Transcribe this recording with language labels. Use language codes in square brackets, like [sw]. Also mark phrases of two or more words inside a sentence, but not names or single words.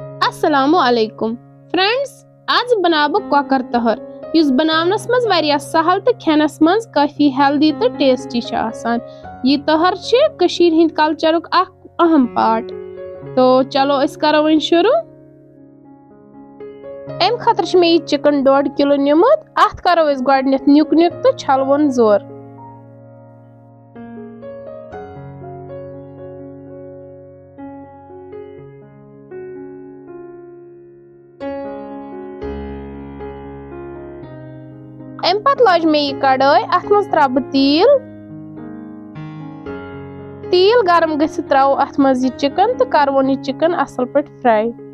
[ar] السلام عليكم [ks] फ्रेंड्स, आज बनाबो कॉकर तहर युस बनावनस मज वारिया सहल तो खेनस मज काफी हेल्दी तो टेस्टी छ आसान। ये तहर छ कशीर हिंद कल्चरुक अक अहम पार्ट। तो चलो इस करो वन शुरू। एम खतर छ मे चिकन 1.5 किलो निमुत। अत करो इस गडनित न्युक न्युक तो छलवन जोर। एम पत लज मे कड़ाई अत मज त्रा तील गरम गसित त्रो अत मज चिकन तो करवन ये चिकन असल पे फ्राई।